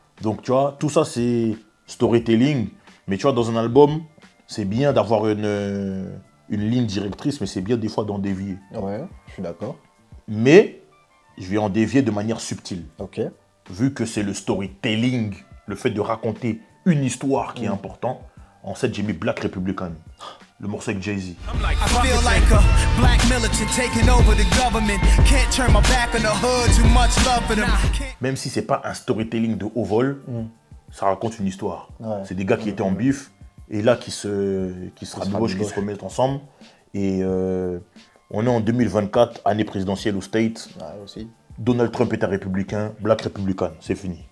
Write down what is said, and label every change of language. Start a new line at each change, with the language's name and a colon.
French: Donc, tu vois, tout ça, c'est storytelling. Mais tu vois, dans un album, c'est bien d'avoir une ligne directrice, mais c'est bien des fois d'en dévier. Ouais, je suis d'accord. Mais je vais en dévier de manière subtile. Ok. Vu que c'est le storytelling, le fait de raconter une histoire qui est important, en fait, j'ai mis Black Republican, le morceau avec Jay-Z.
English: I feel like a black militant taking over the government. Can't turn my back on the hood, too much love for them.
French: Même si c'est pas un storytelling de haut vol, ça raconte une histoire. Ouais. C'est des gars qui étaient en bif et là qui se rabibochent, qui se remettent ensemble. Et on est en 2024, année présidentielle aux States. Ouais, aussi. Donald Trump est un républicain, Black Republican, c'est fini.